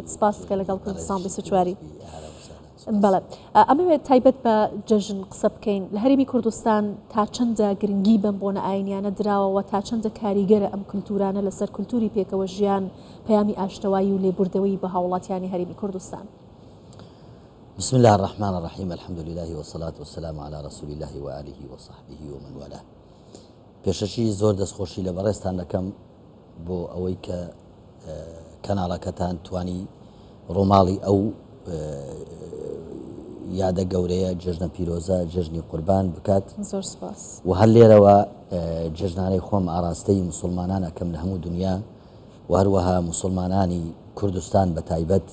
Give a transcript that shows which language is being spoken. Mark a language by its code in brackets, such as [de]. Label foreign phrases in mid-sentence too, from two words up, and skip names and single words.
[ckb] سپاس کە لەگەڵ کوردستان 24. بەڵێ ئەمەوێت تایبەت بە جەژن قسە بکەین. لە هەرێمی کوردستان تا چەندە گرنگی بەم بۆنە ئاینیانە دراوەوە، تا چەندە کاریگەرە ئەم کولتورانە لەسەر کولتوری پێکەوە ژیان، پەیامی ئاشتەوایی و لێبوردەوەی بە هاوڵاتیانی هەرێمی کوردستان. [ar] بسم الله الرحمن الرحيم، الحمد لله والصلاة والسلام على رسول الله وآله وصحبه ومن والاه. [ckb] پێشەشی زۆر دەستخۆشی لە بەڕێزتان دەکەم بۆ ئەوەی کە کەناڵەکەتان توانی ڕۆماڵی ئەو یادە گەورەیە جەژنە پیرۆزە، جەژنی قوربان بکات. زۆر سپاس. و هەر لێرەوە جەژنانەی خۆم ئاراستەی مسلمانان ئەکەم لە هەموو دنیا و هەروەها مسلمانانی کوردستان بە تایبەت